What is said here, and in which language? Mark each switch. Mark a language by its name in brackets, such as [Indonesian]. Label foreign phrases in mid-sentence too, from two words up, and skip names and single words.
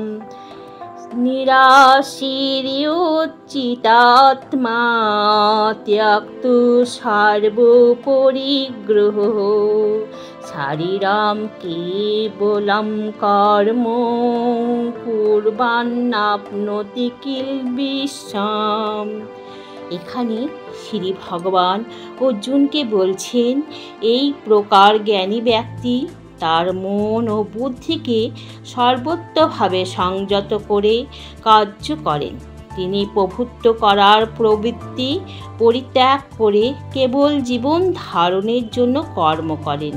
[Sanskrit] निराशीर्युत्थितात्मा त्यक्तो सर्वपरिग्रहः शारीरं केवलं कर्म कुर्वन्नाप्नोति किल्बिषम्। [Bangla] এখানে শ্রী ভগবান অর্জুনকে বলছেন, এই প্রকার জ্ঞানী ব্যক্তি তার মন ও বুদ্ধিকে সর্বতোভাবে সংযত করে কার্য করেন। তিনি প্রভুত্ব করার প্রবৃত্তি পরিত্যাগ করে কেবল জীবন ধারণের জন্য কর্ম করেন।